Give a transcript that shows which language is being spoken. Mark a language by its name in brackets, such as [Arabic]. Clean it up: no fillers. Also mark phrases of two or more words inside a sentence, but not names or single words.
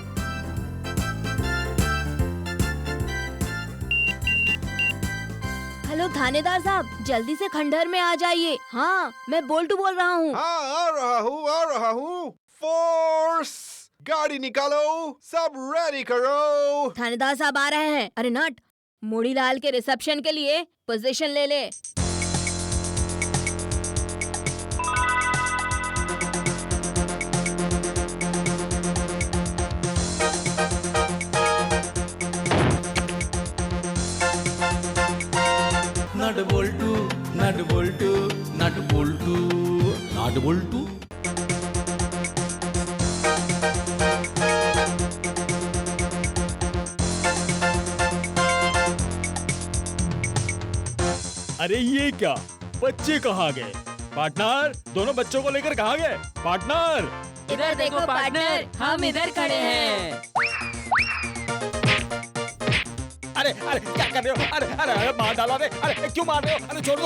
[Hindi] हेलो थानेदार साहब, जल्दी से खंडहर में आ जाइए। हाँ, मैं बोल्टू बोल रहा हूँ। हाँ, आ रहा हूँ। फोर्स, गाड़ी निकालो, सब रेडी करो। थानेदार साहब आ रहे हैं। अरे नट, मुड़ीलाल के रिसेप्शन के लिए पोजीशन ले ले। नट बोल्टू नट बोल्टू नट बोल्टू नट बोल्टू। अरे ये क्या, बच्चे कहाँ गए? पार्टनर, दोनों बच्चों को लेकर कहाँ गए? पार्टनर, इधर देखो पार्टनर, हम इधर खड़े हैं। अरे क्या कर रहे हो? अरे मार डाला रे। अरे क्यों मार रहे हो? अरे छोड़ दो।